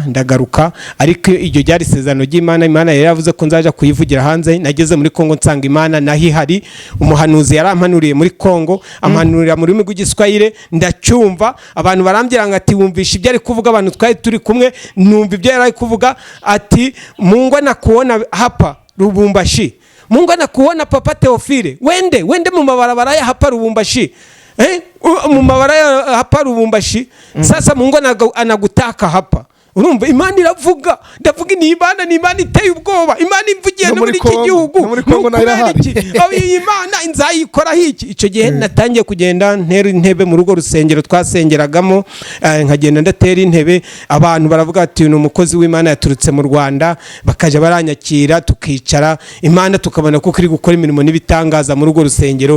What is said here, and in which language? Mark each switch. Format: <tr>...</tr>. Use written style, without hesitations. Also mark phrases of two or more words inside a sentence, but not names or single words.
<rw>Ndagaruka, ariko iryo ryari isezerano ry'Imana. Imana yari yavuze ko nzaja kuyivugira hanze. Nageze muri Kongo nsanga Imana nahihari. Umuhanuzi yarampanuriye muri Kongo, ampanurira mu rurimi rw'Igiswahili, ndacyumva. Abantu barambwira ngo ati wumvisha ibyo ari kuvuga. Abantu twari turi kumwe numva ibyo yari kuvuga, ati</rw> <sw>Mungu anakuona hapa Lubumbashi, Mungu anakuona papa Theophile, wende mu mabarabara ya hapa Lubumbashi, mu mabarabara ya hapa Lubumbashi. Sasa Mungu anagutaka hapa.</sw> <rw>Urumva Imana iravuga, ndavuga ni Imana iteye ubwoba. Imana imvugiye no muri iki gihugu, muri Kongo narahari. Aho iyi Imana inzayikora hiki. Icyo gihe natangiye kugenda ntera intebe mu rugo rusengero twasengeragamo, nkagenda ndatera intebe. Abantu baravuga ati ni umukozi w'Imana yaturutse mu Rwanda, bakaje baranyakira tukicara, Imana tukabona ko iri gukora imirimo n'ibitangaza mu rugo rusengero.</rw>